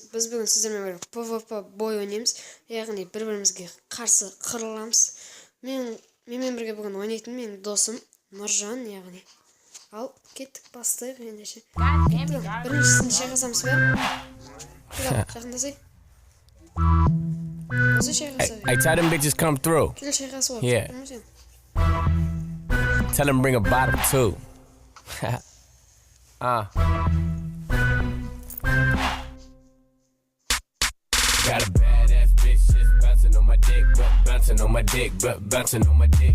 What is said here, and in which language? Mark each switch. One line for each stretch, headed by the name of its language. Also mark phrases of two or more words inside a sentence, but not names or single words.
Kazakh: Біз бүгін сіздермен бірге PvP бой ойнаймыз, яғни бір-бірімізге қарсы қырыламыз. Менімен бірге бүгін ойнайтын менің досым Нұржан, яғни. Ал кеттік, бастайық ендеше. Біріншісін шайқасамыз ба? Жақындасай. Осы шайқасай.
English: Hey, tell them bitches come through.
Kazakh: Кел шайқасы бар.
English: Yeah. Tell them bring a bottle too. Got a badass bitch just bouncing on my dick, but bouncing on my dick, but bouncing on my dick.